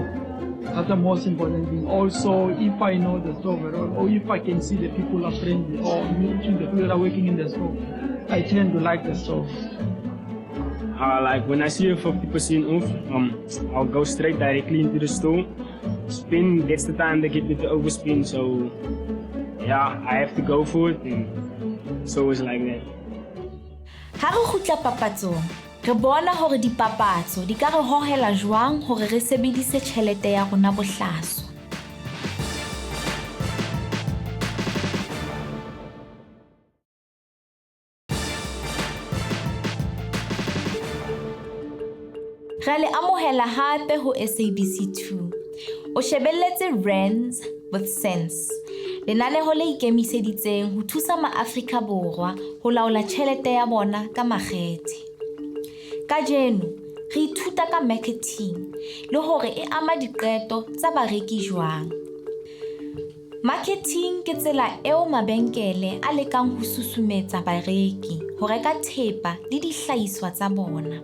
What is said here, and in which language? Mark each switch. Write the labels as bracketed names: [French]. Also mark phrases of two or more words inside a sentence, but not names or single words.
[English] That's the most important thing. Also, if I know the store very well, or if I can see the people are friendly, or the people that are working in the store, I tend to like the store. Like when I see a 50% off, I'll go straight directly into the store. Spend, that's the time they get me to overspend, so yeah, I have to go for it, and it's always like that. [Southern Sotho] Ha re khutla papatsong, re bona hore dipapatso di ka re hohela jwang hore re sebedise tjhelete ya rona bohlaswa. Re le amohela hape ho SABC2. O shebelletse Rands with sense. Lenaneo le ikemiseditseng ho thusa ma-Afrika Borwa ho laola tjhelete ya bona ka makgethe. Kajeno, re ithuta ka marketing le hore e ama diqeto tsa bareki jwang. Marketing ke tsela eo mabenkele a lekang ho susumetsa bareki ho reka thepa le dihlahiswa tsa bona.